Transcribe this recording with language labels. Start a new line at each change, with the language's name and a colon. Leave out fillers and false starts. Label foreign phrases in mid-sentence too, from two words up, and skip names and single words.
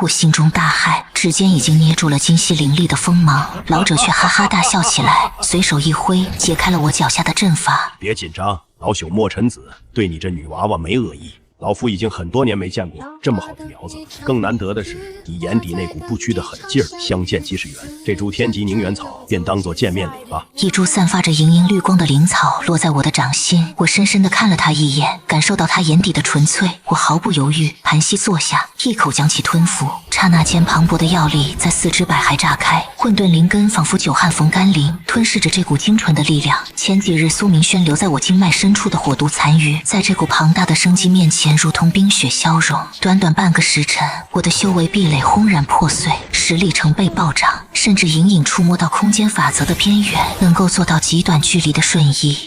Chinese: 我心中大駭，指尖已經捏住了今夕靈力的鋒芒，老者卻哈哈大笑起來，隨手一揮，解開了我腳下的陣法。別緊張，老朽墨塵子對你這女娃娃沒惡意。老夫已經很多年沒見過這麼好的苗子，更難得的是你眼底那股不屈的狠勁兒，相見即是緣。這株天級凝元草便當作見面禮吧。一株散發着瑩瑩綠光的靈草落在我的掌心，我深深地看了它一眼，感受到它眼底的純粹。我毫不猶豫，盤膝坐下，一口將其吞服。剎那間，磅礴的藥力在四肢百骸炸開，混沌靈根仿佛久旱逢甘霖，吞噬着這股精純的力量。前幾日蘇明軒留在我經脈深處的火毒殘餘，在這股龐大的生機面前如同冰雪消融。短短半個時辰，我的修為壁壘轟然破碎，實力成倍暴漲， 甚至隱隱觸摸到空間法則的邊緣，能夠做到極短距離的瞬移。